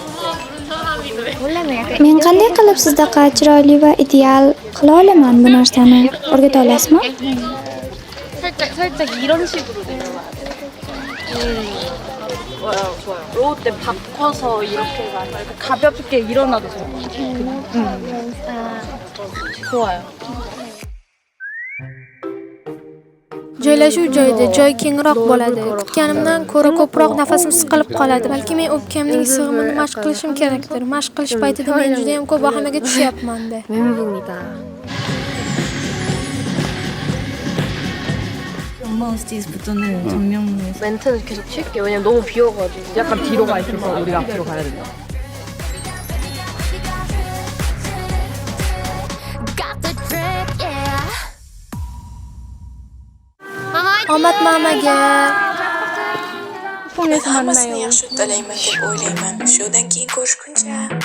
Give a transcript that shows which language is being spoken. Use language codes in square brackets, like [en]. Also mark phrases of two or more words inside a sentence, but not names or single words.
[uz] Men qanday qilib sizdaqa chiroyli va ideal qila olaman bu narsani? O'rgata olasizmi? [ko] 살짝 이런 식으로 내려와야 돼. 좋아요. 로우 때 바꿔서 이렇게가 아니라 이렇게 가볍게 일어나도 좋을 것 같아요. 좋아요. [uz] Joylashuv joyida joy kengroq bo'ladi. Kutganimdan ko'ra ko'proq nafasim siqilib qoladi. Balki men o'pkamning sig'imini mashq qilishim kerakdir. Mashq qilish paytida men juda ham ko'p vahimaga tushyapman-da. [ko] 몬스티즈부터는 정명에서 멘트는 계속 칠게요. 왜냐면 너무 비어가지고. 약간 뒤로 가 있어서 우리가 앞으로 가야 된다. [uz] Omad mamaga. Hammasini yaxshi uddalayman deb o'ylayman. Shundan keyin ko'rishguncha.